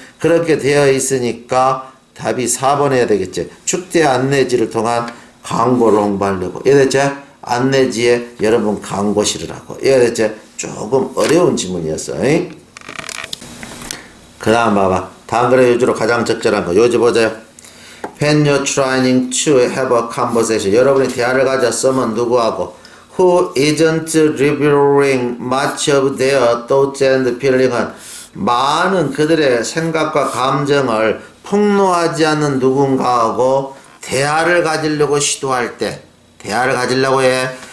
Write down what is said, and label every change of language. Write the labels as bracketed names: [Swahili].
[Korean] 그렇게 되어 있으니까 답이 4번 해야 되겠지. 축제 안내지를 통한 광고를 홍보하려고. 이거 됐지? 안내지에 여러분 광고 실으라고. 이거 됐지? 조금 어려운 지문이었어. 그 다음 봐봐. 다음 글의 요지로 가장 적절한 거. 요지 보세요. [English] When you're trying to have a conversation. [Korean] 여러분이 대화를 가졌으면 누구하고? [English] Who isn't revealing much of their thoughts and feeling [Korean] 은 많은 그들의 생각과 감정을 폭로하지 않는 누군가하고 대화를 가지려고 시도할 때 대화를 가지려고 해.